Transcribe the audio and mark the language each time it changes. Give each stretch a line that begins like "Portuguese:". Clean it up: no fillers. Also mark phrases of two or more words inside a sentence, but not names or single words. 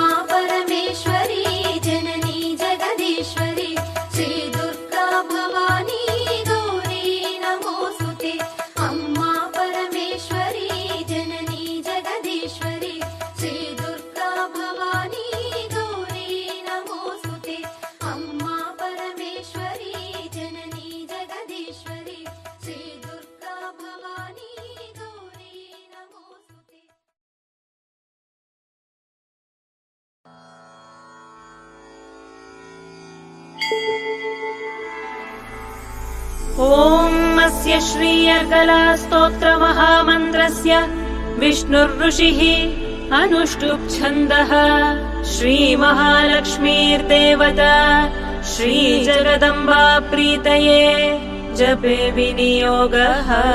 Telugu: పరమేశ్వరి జననీ జగదీశ్వరి శ్రీ దుర్గా భవానీ గౌరీ నమోస్తుతే అమ్మా పరమేశ్వరి జననీ జగదీశ్వరి శ్రీ దుర్గా భవానీ గౌరీ నమోస్తుతే అమ్మా పరమేశ్వరి జననీ జగదీశ్వరి శ్రీ దుర్గా భవానీ గౌరీ నమోస్తుతే
Sanskrit: ॐ अस्य श्रीयर्गलास्तोत्रमहामन्त्रस्य विष्णुर्ऋषिः अनुष्टुप् छन्दः श्रीमहालक्ष्मीर्देवता श्रीजगदम्बा प्रीतये जपे विनियोगः